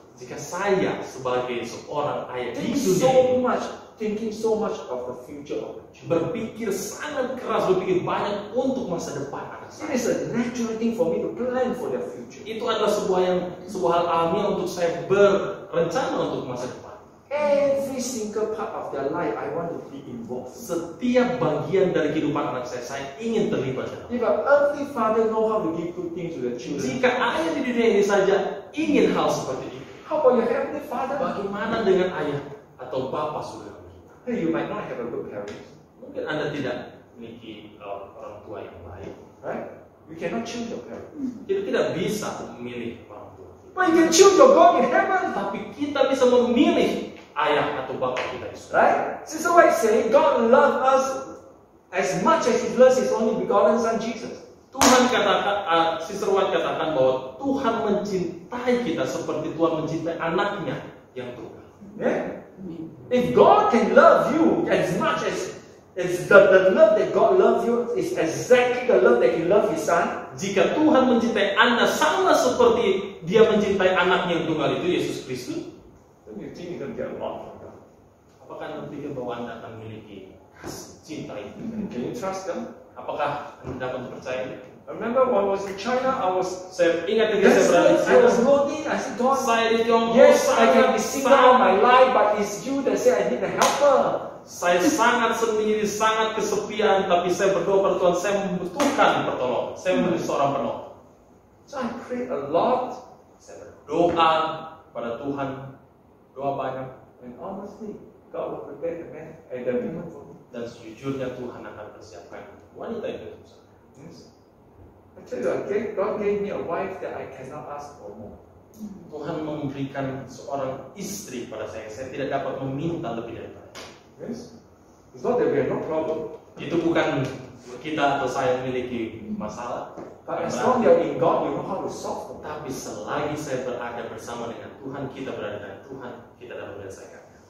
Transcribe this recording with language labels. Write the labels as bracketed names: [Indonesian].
[Indonesian] jika saya sebagai seorang ayah di [English] thinking so much of the future of the children. [Indonesian] berpikir sangat keras, berpikir banyak untuk masa depan anak [English] It [Indonesian] saya. [English] is a natural thing for me to plan for their future. [Indonesian] Itu adalah sebuah hal alamiah untuk saya berencana untuk masa depan. [English] Every single part of their life, I want to be involved. [Indonesian] Setiap bagian dari kehidupan anak saya ingin terlibat. [English] If an earthly father know how to give good things to the children, [Indonesian] Jika ayah di dunia ini saja ingin hal seperti ini, [English] how about your heavenly father? [Indonesian] bagaimana dengan ayah atau bapak saudara kita? [English] Hey, you might not have a good parents, [Indonesian] Mungkin Anda tidak memiliki orang tua yang baik. [English] right? You cannot choose your parents. [Indonesian] Kita tidak bisa memilih orang tua. [English] But you can choose your God in heaven, [Indonesian] Tapi kita bisa memilih ayah atau bapak kita di surga. [English] right? Sister White say, God loves us as much as He loves His only begotten Son Jesus. [Indonesian] Tuhan katakan, Sister White katakan bahwa Tuhan mencintai kita seperti Tuhan mencintai anaknya yang tunggal. [English] Yeah? If God can love you as much as the love that God loves you is exactly the love that He loved His Son, [Indonesian] Jika Tuhan mencintai Anda sama seperti Dia mencintai anaknya yang tunggal itu, Yesus Kristus, [English] then you think you're going to get a lot from God. [Indonesian] apakah Anda pikir bahwa Anda akan memiliki kasih cinta itu? [English] Can you trust them? [Indonesian] Apakah Anda dapat percaya? [English] I remember when I was in China, [Indonesian] Saya ingat ketika saya berada di [English] I was [Indonesian] China, [English] lonely. I said, God, [Indonesian] saya di Tiongkok [English] yes, I can be single all my [Indonesian] sangat, [English] life, but it's you that say I need a helper. [Indonesian] saya sangat sendiri, sangat kesepian, tapi saya berdoa pada Tuhan, saya membutuhkan pertolongan, saya membutuhkan seorang penolong. [English] So I prayed a lot, [Indonesian] Saya berdoa pada Tuhan, doa banyak, [English] and honestly, God will prepare the man and the woman for me. [Indonesian] dan sejujurnya Tuhan akan persiapkan wanita itu. [English] Yes. I tell you, God gave me a wife that I cannot ask for more. [Indonesian] Tuhan memberikan seorang istri pada saya tidak dapat meminta lebih daripada. [English] Yes. It's not that we have no problem, [Indonesian] Itu bukan kita atau saya memiliki masalah, [English] but as long as you're in God, you know how to solve them. [Indonesian] tapi selagi saya berada bersama dengan Tuhan, kita berada dengan Tuhan, kita dapat menyelesaikan.